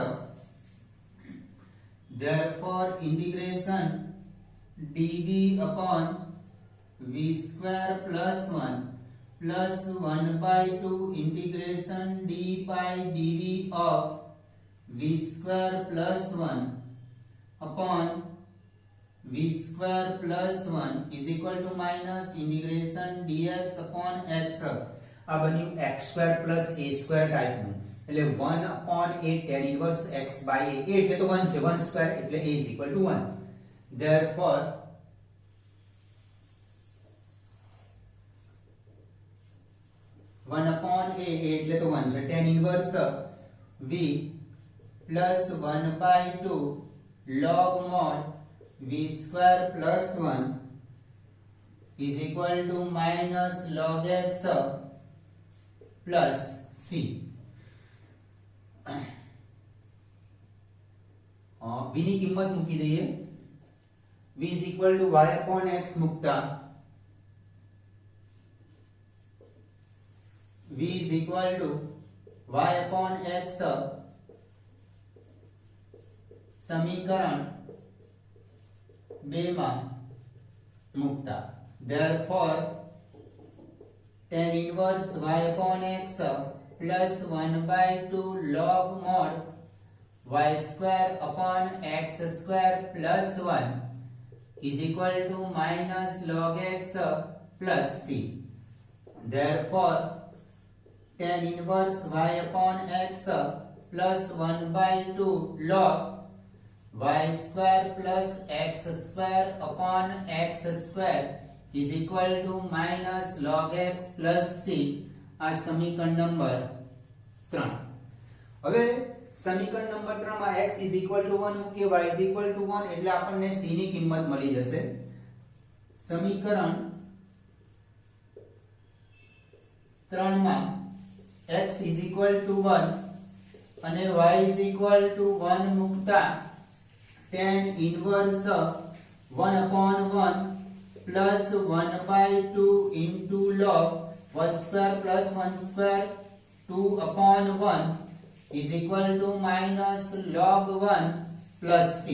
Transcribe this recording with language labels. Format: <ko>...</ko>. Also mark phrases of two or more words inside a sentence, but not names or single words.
<en>Therefore integration dv upon v square plus 1 plus 1 by 2 integration d by dv of v square plus 1 upon v square plus 1 is equal to minus integration dx upon x.</en> <gu>આ બન્યું</gu> <en>x square plus a square ટાઈપનું, એટલે 1 upon a tan inverse x by a</en> <gu>એટલે તો 1 છે,</gu> <en>1 square એટલે a is equal to 1. therefore 1 upon a</en> <gu>એટલે તો 1 છે,</gu> <en>tan inverse v plus 1 by 2 log mod v square plus 1 is equal to minus log x plus c.</en> <gu>v ની કિંમત મૂકી દઈએ.</gu> <en>v is equal to y upon x મૂકતા v is equal to y upon x</en> <gu>સમીકરણ 2 માં મૂકતા.</gu> <en>therefore tan inverse y upon x plus 1 by 2 log mod y square upon x square plus 1 is equal to minus log x plus c. therefore tan inverse y upon x plus 1 by 2 log y square plus x square upon x square is equal to minus log x plus c.</en> <gu>આ સમીકરણ નંબર 3. હવે સમીકરણ નંબર 3 માં</gu> <en>x is equal to 1</en> <gu>મૂકીએ,</gu> <en>y is equal to 1</en> <gu>એટલે આપણને c ની કિંમત મળી જશે. સમીકરણ 3 માં</gu> <en>x is equal to 1 અને y is equal to 1 મૂકતા tan inverse 1 upon 1 plus 1 by 2 into log 1 square plus 1 square 2 upon 1 is equal to minus log 1 plus c.</en>